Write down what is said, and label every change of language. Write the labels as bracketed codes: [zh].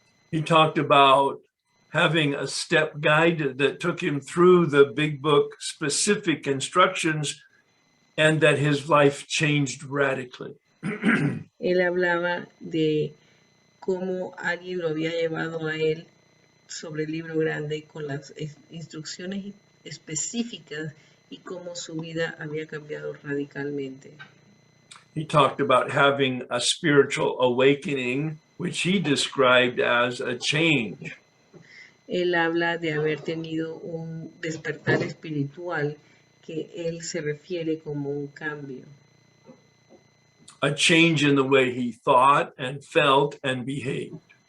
[en] He talked about having a step guide that took him through the big book specific instructions and that his life changed radically. [es] Él hablaba de cómo alguien lo había llevado a él sobre el libro grande con las instrucciones específicas y cómo su vida había cambiado radicalmente. [en] He talked about having a spiritual awakening, which he described as a change. [es] Él habla de haber tenido un despertar espiritual que él se refiere como un cambio. [en] A change in the way he thought and felt and behaved.